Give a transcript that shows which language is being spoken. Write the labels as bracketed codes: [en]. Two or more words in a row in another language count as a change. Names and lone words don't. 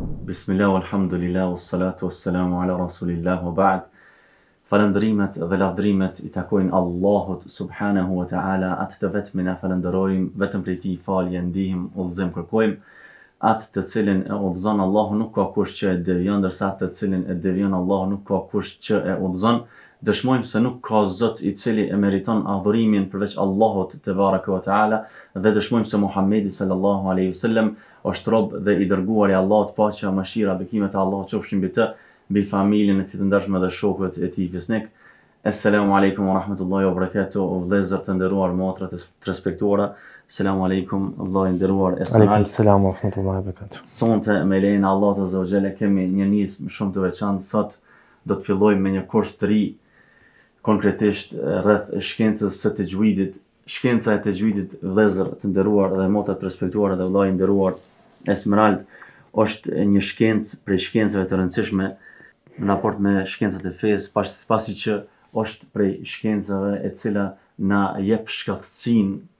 [ar] بسم الله، الحمد لله، والصلاة والسلام على رسول الله وبعد. [sq] Falëndrimet dhe lavdrimet I takojnë Allahut [ar] سبحانه وتعالى, [sq] atë të vetmin e falenderojmë, vetëm prej Tij falje ndihmë, udhëzim kërkojmë, atë të cilin e udhëzon Allahu nuk ka kush që e devijon, ndërsa atë të cilin e devijon Allahu nuk ka kush që e udhëzon. Dëshmojmë se nuk ka Zot I cili e meriton adhurimin përveç Allahut [ar] تبارك وتعالى, [sq] dhe dëshmojmë se Muhamedi [ar] صلى الله عليه وسلم [sq] është rob dhe I dërguar I Allahut, paqja, mëshira, bekimet e Allahut qofshin mbi të, mbi familjen e tij të ndershme dhe shokët e tij fisnik. [ar] السلام عليكم ورحمة الله وبركاته, [sq] o vëllezër të nderuar, motra të respektuara. [ar] السلام عليكم, [sq] Allah I nderuar Esmail. [ar] عليكم السلام ورحمة الله وبركاته. [sq] Sonte me lejen e Allahut [ar] عز وجل [sq] kemi një nismë shumë të veçantë. Sot do të fillojmë me një kurs të ri, konkretisht rreth shkencës së tajwidit. Shkenca e tajwidit, vëllezër të nderuar dhe motra të respektuara dhe vëllai I nderuar Esmerald, është një shkencë prej shkencave të rëndësishme në raport me shkencat e fesë, pasi që është prej shkencave e cila na jep shkëlqësinë